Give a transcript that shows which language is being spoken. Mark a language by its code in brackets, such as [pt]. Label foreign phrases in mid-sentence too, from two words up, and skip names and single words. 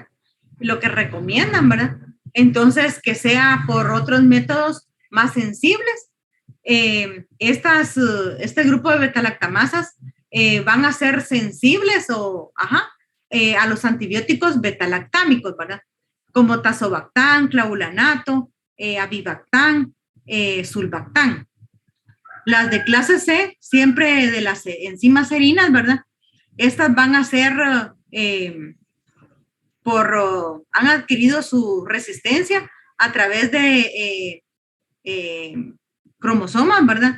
[es] Lo que recomiendan, ¿verdad? Entonces, que sea por otros métodos más sensibles. Este grupo de beta-lactamasas van a ser sensibles a los antibióticos beta-lactámicos, ¿verdad? Como tazobactam, clavulanato, avibactam, sulbactam. Las de clase C, siempre de las enzimas serinas, ¿verdad? Estas van a ser han adquirido su resistencia a través de cromosomas, ¿verdad?